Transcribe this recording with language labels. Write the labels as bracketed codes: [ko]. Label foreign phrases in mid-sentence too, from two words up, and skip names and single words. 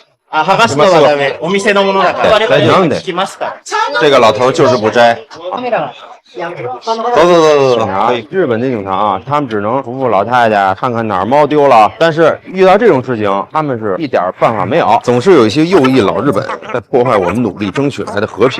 [ja] 剥がすのはダメ。お店のものだから。 [zh] なんで？ 这个老头就是不摘。走，警察，日本的警察啊，他们只能扶扶老太太，看看哪儿猫丢了。但是遇到这种事情，他们是一点办法没有，总是有一些右翼老日本在破坏我们努力争取来的和平。